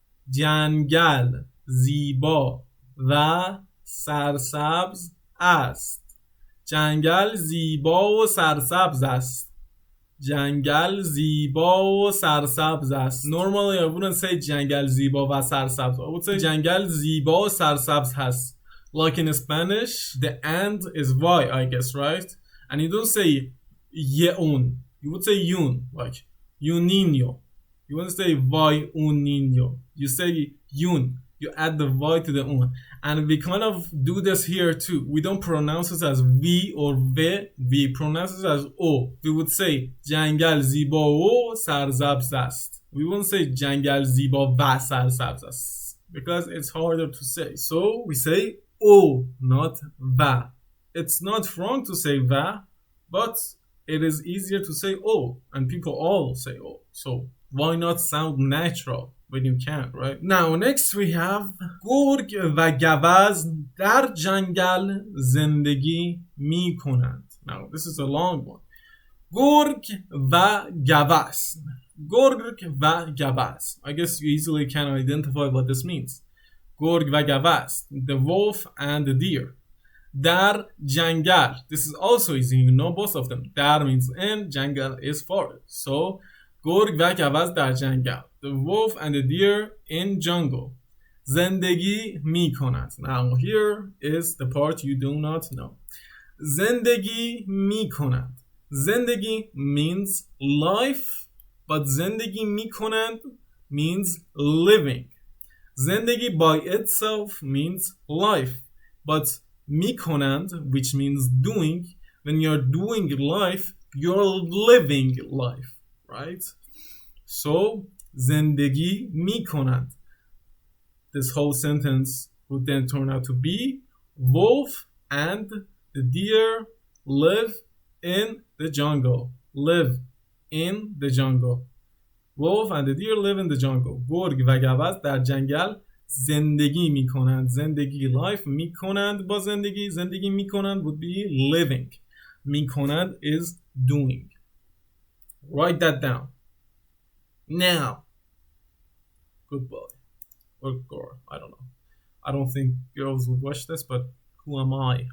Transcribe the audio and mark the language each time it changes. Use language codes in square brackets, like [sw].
[fa] جنگل زیبا و سرسبز است. جنگل زیبا و سرسبز است. جنگل زیبا و سرسبز است. [en] Normally I wouldn't say [fa] جنگل زیبا و سرسبز. [en] I would say [fa] جنگل زیبا و سرسبز هست. [en] Like in Spanish, the and is Y, I guess, right? And you don't say yeun. You would say yun, like [es] un niño. [en] You wouldn't say [es] Y un niño. [en] You say yun. You add the Y to the un. And we kind of do this here too. We don't pronounce it as V or V. We pronounce it as O. We would say [fa] جنگل زیبا و سرسبز است. [en] We wouldn't say [fa] جنگل زیبا و سرسبز است, [en] because it's harder to say. So we say O, not va. It's not wrong to say va, but it is easier to say O, and people all say O. So why not sound natural when you can, right? Now next we have [fa] گرگ و گوزن در جنگل زندگی می کنند. [en] Now this is a long one. [fa] گرگ و گوزن. گرگ و گوزن. [en] I guess you easily can identify what this means. [fa] گرگ و گوزن, [en] the wolf and the deer. [fa] در جنگل, [en] this is also easy, you know both of them. در means in, جنگل is forest. So [fa] گرگ و گوزن در جنگل, [en] the wolf and the deer in jungle. [fa] زندگی می کند. [en] Now here is the part you do not know. [fa] زندگی می کند. [en] زندگی means life, but [fa] زندگی می کنند [en] means living. زندگی by itself means life, but [fa] می کنند, [en] which means doing, when you're doing life, you're living life, right? [fa] So زندگی می کنند. [en] This whole sentence would then turn out to be wolf and the deer live in the jungle. live in the jungle. Wolf and the deer live in the jungle. [fa] گرگ و گوزن در جنگل زندگی میکنند. زندگی life میکنند با زندگی. زندگی میکنند [en] would be living. میکنند is doing. Write that down. Now. Good boy. Or girl. I don't know. I don't think girls would watch this, but who am I?